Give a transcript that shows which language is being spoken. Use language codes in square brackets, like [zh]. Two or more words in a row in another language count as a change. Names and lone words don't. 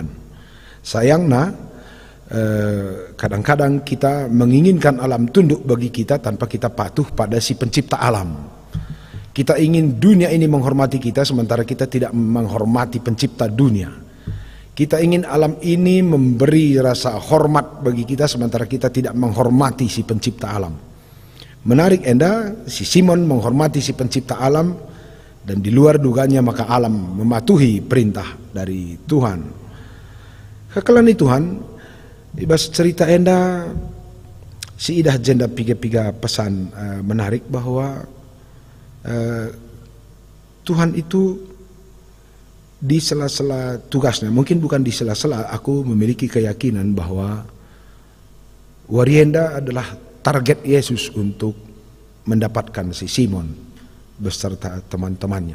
[id] Sayangnya kadang-kadang kita menginginkan alam tunduk bagi kita tanpa kita patuh pada si pencipta alam. Kita ingin dunia ini menghormati kita sementara kita tidak menghormati pencipta dunia. Kita ingin alam ini memberi rasa hormat bagi kita sementara kita tidak menghormati si pencipta alam. Menarik enda, si Simon menghormati si pencipta alam dan di luar duganya maka alam mematuhi perintah dari Tuhan. Kekalani Tuhan, [btx] ibas cerita enda si idah jenda piga-piga [id] pesan menarik bahwa Tuhan itu di sela-sela tugasnya, mungkin bukan di sela-sela, aku memiliki keyakinan bahwa Warienda adalah target Yesus untuk mendapatkan si Simon beserta teman-temannya.